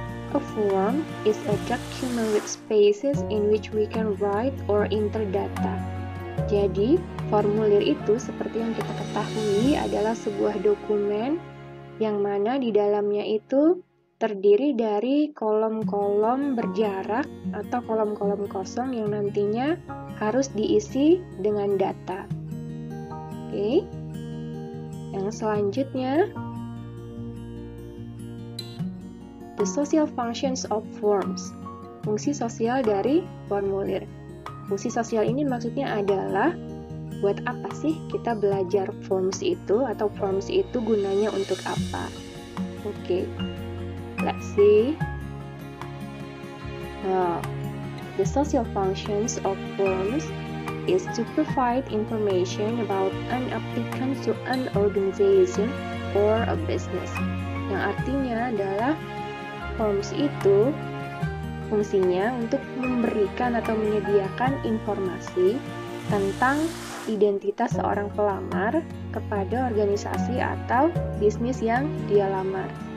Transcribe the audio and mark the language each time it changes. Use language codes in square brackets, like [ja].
[en] A form is a document with spaces in which we can write or enter data. [id] Jadi, formulir itu seperti yang kita ketahui adalah sebuah dokumen yang mana di dalamnya itu terdiri dari kolom-kolom berjarak atau kolom-kolom kosong yang nantinya harus diisi dengan data. Oke. Yang selanjutnya, [en] the social functions of forms. [id] Fungsi sosial dari formulir. Fungsi sosial ini maksudnya adalah buat apa sih kita belajar forms itu atau forms itu gunanya untuk apa? [en] Oke. Let's see. The social functions of forms is to provide information about an applicant to an organization or a business. [id] Yang artinya adalah forms itu fungsinya untuk memberikan atau menyediakan informasi tentang identitas seorang pelamar kepada organisasi atau bisnis yang dia lamar.